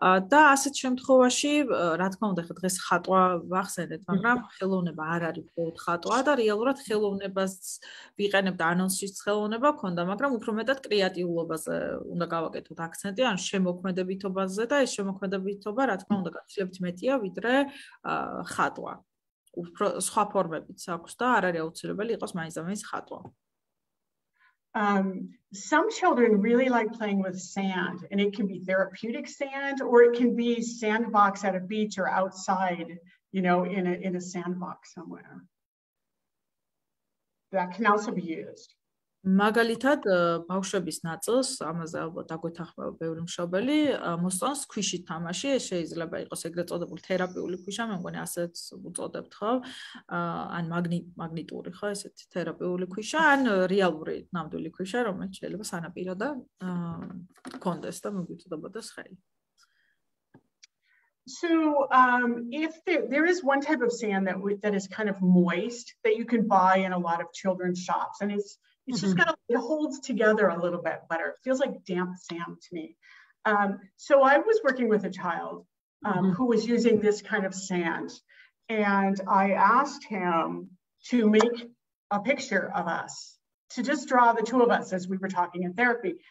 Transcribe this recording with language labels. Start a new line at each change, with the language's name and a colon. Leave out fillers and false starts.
Georgian: და ასეთ შემთხვევაში, რა თქმა უნდა, დღეს ხატვა ვახსენეთ, მაგრამ ხელოვნება არ არის მხოლოდ ხატვა და რეალურად ხელოვნებას ვიყენებ და ანონსის ხელოვნება ქონდა, მაგრამ უფრო მეტად კრეატიულობაზე უნდა გავაკეთოთ აქცენტი, ან შემოქმედებითობაზე და ეს შემოქმედებითობა, რა თქმა უნდა, გაცილებით მეტია, ვიდრე ხატვა. უფრო სხვა ფორმებიც აქვს და არ არის აუცილებელი იყოს მაინც ხატვა.
English: Some children really like playing with sand, and it can be therapeutic sand, or it can be sandbox at a beach or outside, in a sandbox somewhere. That can also be used.
Georgian: მაგალითად, ბავშვების ნაწილს, ამაზე ალბათ დაგვეთანხმება ბევრი მშობელი, მოსწონს ქვიშით თამაში, ეს შეიძლება იყოს ეგრეთ წოდებული თერაპიული ქვიშა, მე მგონი ასეც უწოდებთ, ხო? ან მაგნიტური, ხო, ესეთი თერაპიული ქვიშა, ან რეალური ნამდვილი ქვიშა, რომელიც შეიძლება სანაპირო და კონდეს და მოგიწოდებოდეს ხელი.
English: So if there is one type of sand that is kind of moist that you can buy in a lot of children's shops, and it's just it holds together a little bit better. It feels like damp sand to me. So I was working with a child who was using this kind of sand, and I asked him to make a picture of us, to just draw the two of us as we were talking in therapy.